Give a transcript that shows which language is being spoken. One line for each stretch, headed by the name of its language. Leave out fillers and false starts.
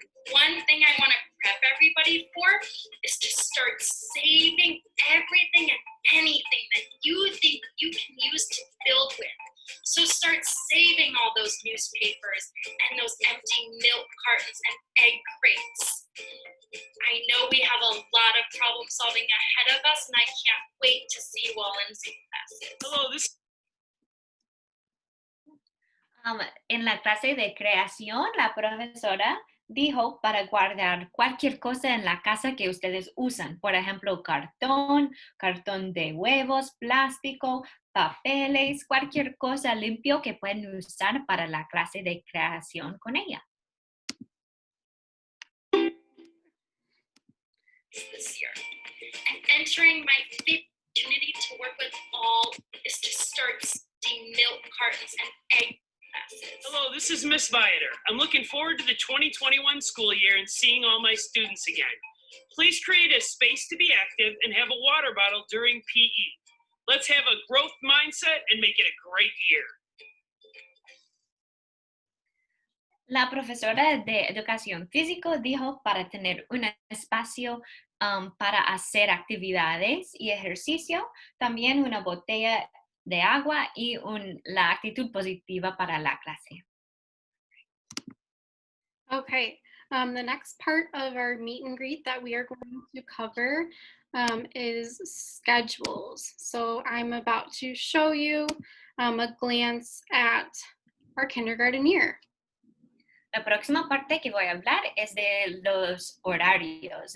English: One thing I want to prep everybody for is to start saving everything and anything that you think you can use to build with. So start saving all those newspapers and those empty milk cartons and egg crates. I know we have a lot of problem solving ahead of us, and I can't wait to see you all in Zoom classes. Hello, this
Spanish: En la clase de creación, la profesora dijo para guardar cualquier cosa en la casa que ustedes usan. Por ejemplo, cartón de huevos, plástico, papeles, cualquier cosa limpio que pueden usar para la clase de creación con ella.
English: This year. And entering my 5th opportunity to work with all is to start seeing milk cartons and egg classes. hello, this is Miss Viator. I'm looking forward to the 2021 school year and seeing all my students again. Please create a space to be active and have a water bottle during PE. Let's have a growth mindset and make it a great year.
Spanish: La profesora de educación física dijo para tener un espacio para hacer actividades y ejercicio, también una botella de agua y la actitud positiva para la clase.
English: Okay, the next part of our meet and greet that we are going to cover is schedules. So I'm about to show you a glance at our kindergarten year.
Spanish: La próxima parte que voy a hablar es de los horarios.